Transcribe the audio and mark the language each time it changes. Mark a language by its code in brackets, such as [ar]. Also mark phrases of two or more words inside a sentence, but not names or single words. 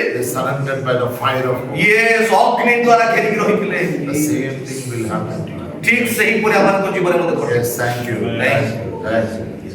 [en] they surrounded by the fire of God. [or] ଇଏ ଅଗ୍ନି ଦ୍ୱାରା ଘେରିକି ରହିଥିଲେ [en] The same thing will happen to you. [or] ଠିକ ସେହିପରି ଆମମାନଙ୍କ ଜୀବନରେ ମଧ୍ୟ ଘଟେ [en] Yes, thank you. Thank you. Thank you.